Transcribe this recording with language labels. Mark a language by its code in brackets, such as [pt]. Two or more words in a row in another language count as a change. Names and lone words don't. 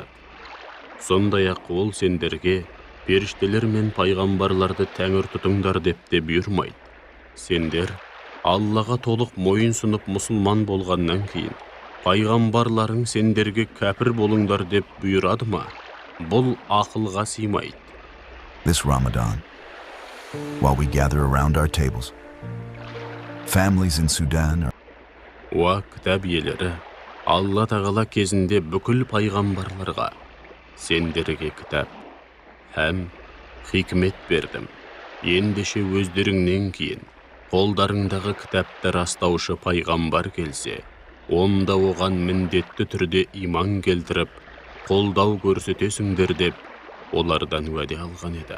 [kk] Сондай-ақ ол сендерге періштелер мен пайғамбарларды тәңір тұтыңдар деп те бұйырмайды. Сендер Аллаға толық мойынсұнып мұсылман болғаннан кейін, пайғамбарларың сендерге кәпір болыңдар деп бұйырады ма? Бұл ақылға сыймайды. [en] This Ramadan, while we gather around our tables, families in Sudan are [kk] Уа кітап иелері, Алла тағала кезінде бүкіл пайғамбарларға сендерге кітап һәм хикмет бердім. Ендеше өздеріңнен кейін қолдарыңдағы кітапты растаушы пайғамбар келсе, онда оған міндетті түрде иман келтіріп, қолдау көрсетесіңдер деп олардан уәде алған еді.